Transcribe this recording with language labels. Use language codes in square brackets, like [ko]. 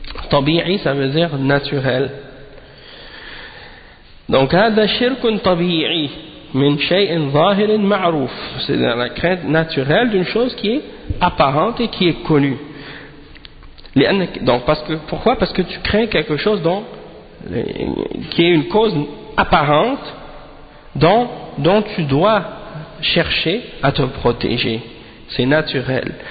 [fr] Tabi'i ça veut dire naturel. Donc, [ar] هذا شرك طبيعي من شيء ظاهر معروف. [fr] C'est la crainte naturelle d'une chose qui est apparente et qui est connue. Donc, pourquoi? Parce que tu crains quelque chose dont, qui est une cause apparente dont tu dois chercher à te protéger. C'est naturel.